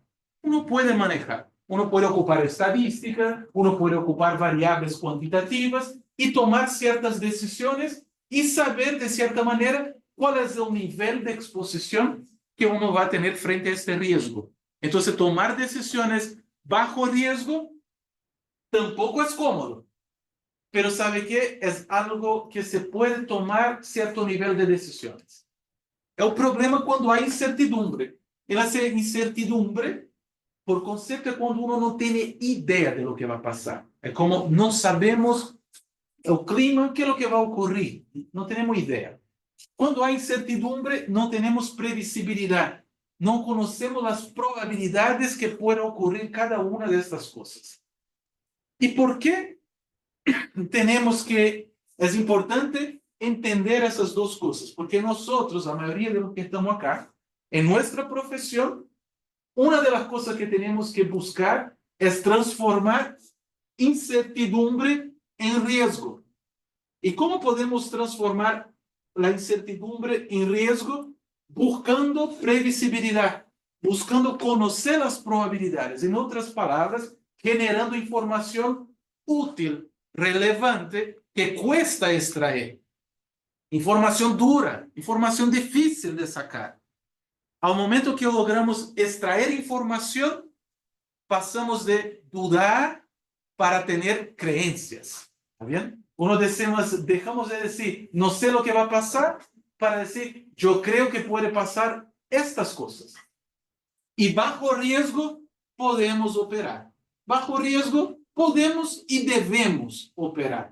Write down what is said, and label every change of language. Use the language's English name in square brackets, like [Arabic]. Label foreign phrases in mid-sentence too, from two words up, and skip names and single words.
[Spanish] Uno puede manejar, uno puede ocupar estadística, uno puede ocupar variables cuantitativas y tomar ciertas decisiones y saber de cierta manera cuál es el nivel de exposición que uno va a tener frente a este riesgo. Entonces, tomar decisiones bajo riesgo tampoco es cómodo, pero ¿sabe qué? Es algo que se puede tomar cierto nivel de decisiones. [Portuguese] É o problema quando há incertidumbre. Ela ser incertidumbre, por concepto, é quando uno não tem ideia de [Spanish] lo que [Portuguese] vai passar. É como não sabemos o clima, que é o que vai ocorrer. Não temos ideia. Quando há incertidumbre, não temos previsibilidade. Não conhecemos as probabilidades que podem ocorrer cada uma destas coisas. E por que temos que... É importante entender essas duas coisas, porque nós, a maioria [Spanish] de los que estamos acá, en nuestra profesión, una de las cosas que tenemos que buscar es transformar incertidumbre en riesgo. ¿Y cómo podemos transformar la incertidumbre en riesgo? Buscando previsibilidad, buscando conocer las probabilidades. En otras palabras, generando información útil, relevante, que cuesta extraer. [Portuguese] Informação dura, informação difícil de sacar. Ao momento que logramos extrair informação, passamos de dudar para ter crenças. [Spanish] ¿Está bien? Dejamos de decir, no sé lo que va a pasar, para decir, yo creo que puede pasar estas cosas. Y bajo riesgo podemos operar. Bajo riesgo podemos y debemos operar.